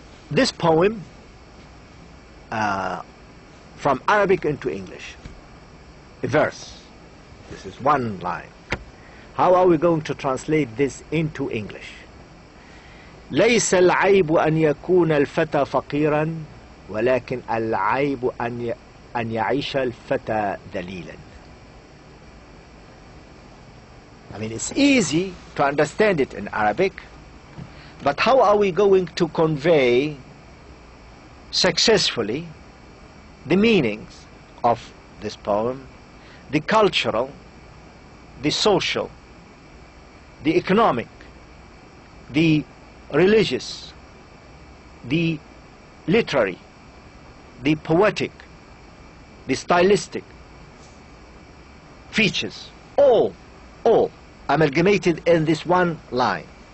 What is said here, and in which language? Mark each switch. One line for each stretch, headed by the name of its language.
English: This poem from Arabic into English, a verse. This is one line. How are we going to translate this into English?
Arabic: ليس العيب أن يكون الفتى فقيرا ولكن العيب أن يعيش الفتى ذليلا.
English: I mean, it's easy to understand it in Arabic, but how are we going to convey successfully the meanings of this poem, the cultural, the social, the economic, the religious, the literary, the poetic, the stylistic features, all amalgamated in this one line?